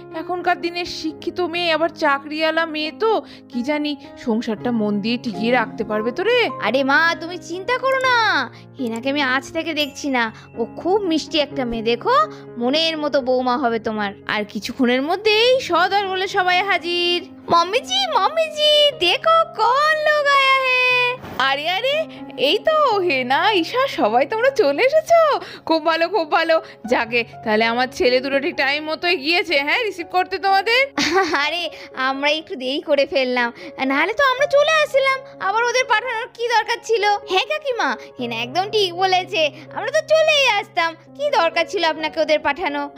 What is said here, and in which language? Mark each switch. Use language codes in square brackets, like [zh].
[bn] এখনকার দিনের শিক্ষিত মেয়ে, আবার চাকরিওয়ালা মেয়ে, তো কি জানি সংসারটা মন দিয়ে টিকিয়ে রাখতে পারবে তো রে? আরে মা তুমি চিন্তা করো না, হেনাকে আমি আজ থেকে দেখছি না, ও খুব মিষ্টি একটা মেয়ে। দেখো, মনের মতো বৌমা হবে তোমার। আর কিছুক্ষণের মধ্যেই সদর বলে সবাই হাজির। [hi] मम्मी जी देखो कौन लोग आया है। [bn] আরে আরে, এই তো হেনা, ঈশা, সবাই তোমরা চলে এসেছো। খুব ভালো খুব ভালো। যাকে তাহলে আমার ছেলে দুটো ঠিক টাইম মতোই গিয়েছে, হ্যাঁ, রিসিভ করতে তোমাদের। আরে আমরা একটু দেরি করে ফেললাম, নাহলে তো আমরা চলে আসছিলাম। আবার ওদের পাঠানোর কি দরকার ছিল? হ্যাঁ কাকিমা, হেনা একদম ঠিক বলেছে, আমরা তো চলেই আসতাম, কি দরকার ছিল আপনাকে ওদের পাঠানো?